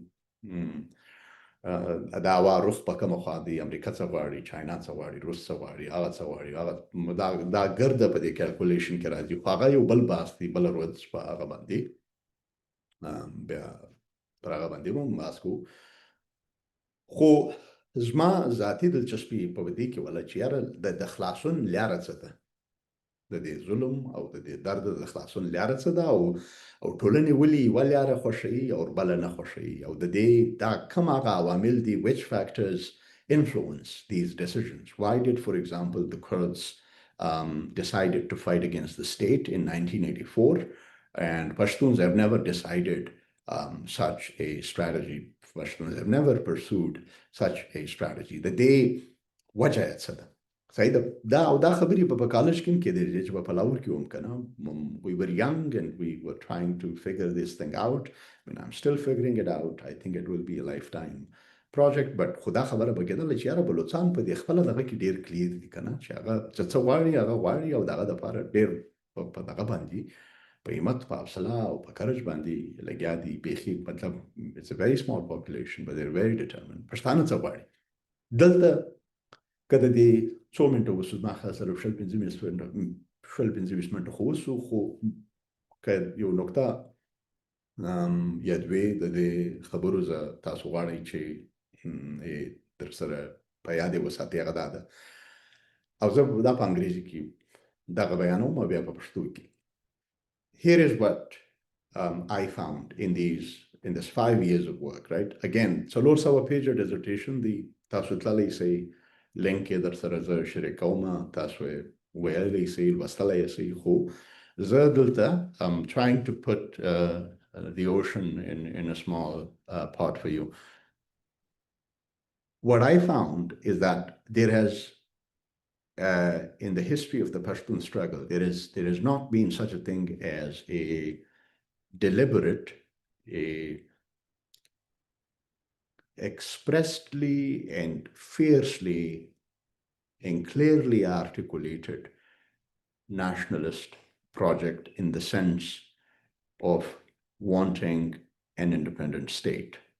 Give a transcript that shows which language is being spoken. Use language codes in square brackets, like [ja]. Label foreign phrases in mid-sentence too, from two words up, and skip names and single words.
[ps] دا هوا رخ په کومه خوا دی امریکا څه غواړي چاینا څه غواړي روس څه غواړي هغه څه غواړي هغه دا ګرده په دې کیلکولیشن کې راځي خو هغه یو بل بحث دی بله ورځ په هغه باندې بیا پر هغه باندې هم بحث کوو خو زما ذاتي دلچسپي په دې کې ولا چې یاره د خلاصون لاره څه ده د دې ظلم او د دې درد د خلاصون لاره څه ده او ټولنې ولې یوه لاره خوښوي او بله نه خوښوي او د دې دا کوم هغه عوامل دي [en] which factors influence these decisions why did for example the Kurds decided to fight against the state in 1984 and Pashtuns have never decided such a strategy Pashtuns have never pursued such a strategy [ps] د دې وجه یې څه ده صحیح ده دا خبرې په کالج کې هم کېدلی چې په پلاور کې هم که نه [en] we were young and we were trying to figure this thing out I mean I'm still figuring it out I think it will be a lifetime project but [ps] خو دا خبره به کېدله چې یاره بلوڅان په دې خپله دغه کې ډېر کلیر دي که نه چې هغه څه غواړي هغه غواړي او دغه دپاره ډېر په دغه باندې په همت په حوصله او په کرج باندې لګیا دي بیخي مطلب [en] it's a very small population but they're very determined [ps] پښتانه څه غواړي دلته که د دې څو منټه وسو زما خیال سره شل پنځه منټه خو وسو خو که یو نکته یا دوې د دې خبرو زه تاسو غواړئ چې در سره په یاد یې وساتئ هغه دا ده او زه دا په انګریزي کې دغه بیانوم او بیا په پښتو کې [en] Here is what I found in this 5 years of work, right? Again, [ps] څلور سوه پیجه dissertation دی تاسو تللی سئ لینک یې در سره زه شریکومه تاسو یې ویلی سئ لوستلی یې سئ خو زه دلته [en] I'm trying to put the ocean in a small pot for you. What I found is that there has in the history of the Pashtun struggle, there has not been such a thing as a deliberate, expressly and fiercely and clearly articulated nationalist project in the sense of wanting an independent state.